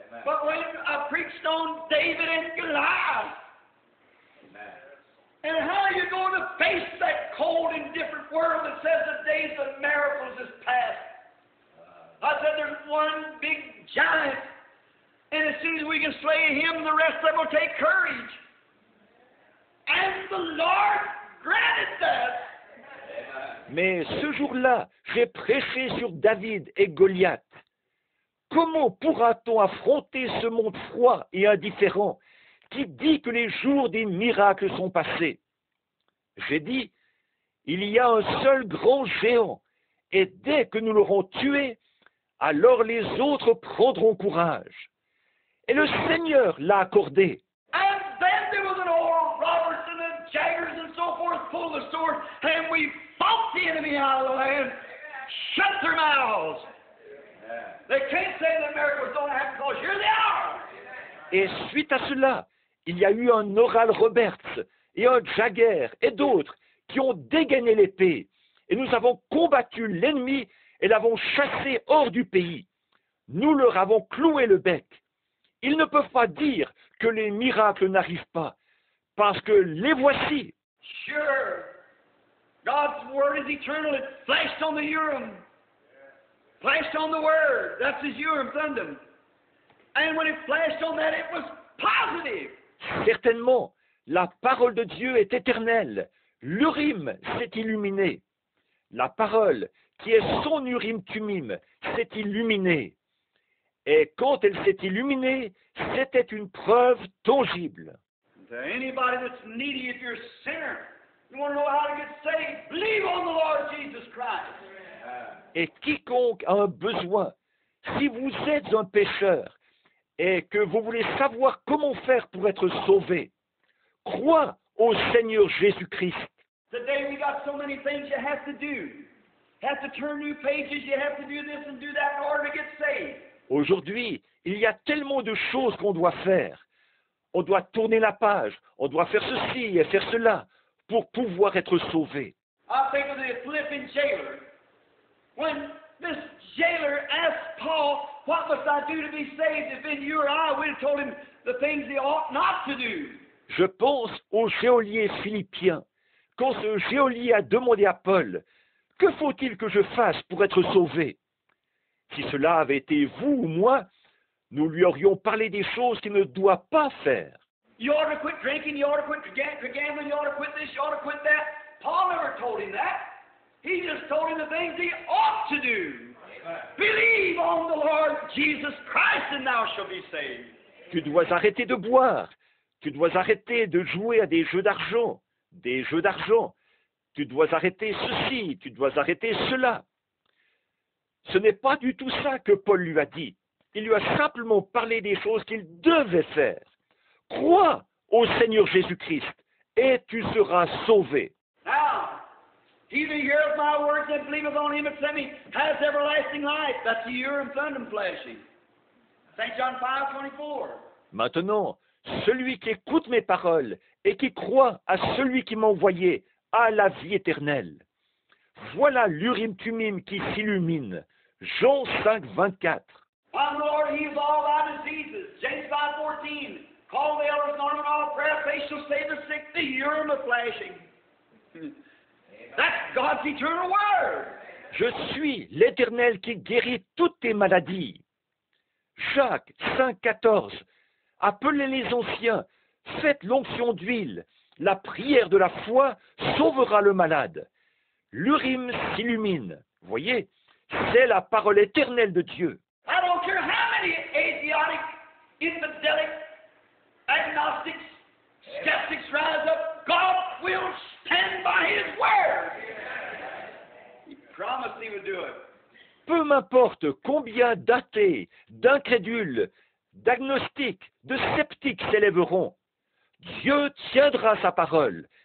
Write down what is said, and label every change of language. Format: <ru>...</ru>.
<en>But when I preached on David and Goliath, and how you're going to face that cold, indifferent world that says the days of miracles is past. I said there's one big giant, and as soon as we can slay him, the rest of them will take courage. And the Lord granted that.</en> <fr>Mais ce jour-là, j'ai prêché sur David et Goliath. Comment pourra-t-on affronter ce monde froid et indifférent qui dit que les jours des miracles sont passés? J'ai dit, il y a un seul grand géant, et dès que nous l'aurons tué, alors les autres prendront courage. Et le Seigneur l'a accordé.</fr> <en>And then there was an old Robertson and Jaggers and so forth pulled the sword, and we fought the enemy out of the land, shut their mouths. They can't say the miracles don't happen because here they are.</en> <fr>Et suite à cela, il y a eu un Oral Roberts et un Jagger et d'autres qui ont dégainé l'épée. Et nous avons combattu l'ennemi et l'avons chassé hors du pays. Nous leur avons cloué le bec. Ils ne peuvent pas dire que les miracles n'arrivent pas, parce que les voici.</fr> <en>Sure. God's word is eternal. It flashed on the Urim. Flashed on the word. That's his Urim Thummim. And when it flashed on that, it was positive.</en> <fr>Certainement, la parole de Dieu est éternelle. L'Urim s'est illuminé. La parole, qui est son Urim-Tumim, s'est illuminée. Et quand elle s'est illuminée, c'était une preuve tangible.</fr> <en>To anybody that's needy, if you're a sinner, you want to know how to get saved, believe on the Lord Jesus Christ.</en> <fr>Et quiconque a un besoin, si vous êtes un pécheur et que vous voulez savoir comment faire pour être sauvé, crois au Seigneur Jésus-Christ.</fr> <en>Today we got so many things you have to do. You have to turn new pages, you have to do this and do that in order to get saved.</en> <fr>Aujourd'hui, il y a tellement de choses qu'on doit faire. On doit tourner la page, on doit faire ceci et faire cela pour pouvoir être sauvé.</fr> <en>I think of the Philippian jailer. When this jailer asked Paul, what must I do to be saved? If been you or I, we'd have told him the things he ought not to do.</en> <fr>Je pense au geôlier philippien. Quand ce geôlier a demandé à Paul, « Que faut-il que je fasse pour être sauvé ?» Si cela avait été vous ou moi, nous lui aurions parlé des choses qu'il ne doit pas faire.</fr> <en>You ought to quit drinking, you ought to quit gambling, you ought to quit this, you ought to quit that. Paul never told him that. He just told him the things he ought to do. Believe on the Lord Jesus Christ and thou shalt be saved.</en> <fr>Tu dois arrêter de boire. Tu dois arrêter de jouer à des jeux d'argent. Des jeux d'argent. Tu dois arrêter ceci, tu dois arrêter cela. Ce n'est pas du tout ça que Paul lui a dit. Il lui a simplement parlé des choses qu'il devait faire. Crois au Seigneur Jésus-Christ et tu seras sauvé.</fr> <en>Now, he that heareth my words and believeth on him that sent me has everlasting life. That's the Urim Thummim flashing. St. John 5:24.</en> <fr>Maintenant, celui qui écoute mes paroles et qui croit à celui qui m'a envoyé a la vie éternelle. Voilà l'Urim Thummim qui s'illumine. Jean 5:24.</fr> <en>I'm the Lord, he heals all thy diseases. James 5:14. Call the elders, anoint them all prayer, they shall save the sick. The Urim is flashing. That's God's eternal word.</en> <fr>Je suis l'Éternel qui guérit toutes tes maladies. Jacques 5:14. Appelez les anciens, faites l'onction d'huile. La prière de la foi sauvera le malade. L'Urim s'illumine. Voyez, c'est la parole éternelle de Dieu.</fr> <en>I don't care how many atheistic, infidelic, agnostics, skeptics rise up, God will stand by his word. He promised he would do it.</en> <fr>Peu m'importe combien d'athées, d'incrédules, d'agnostiques, de sceptiques s'élèveront, Dieu tiendra sa parole.</fr>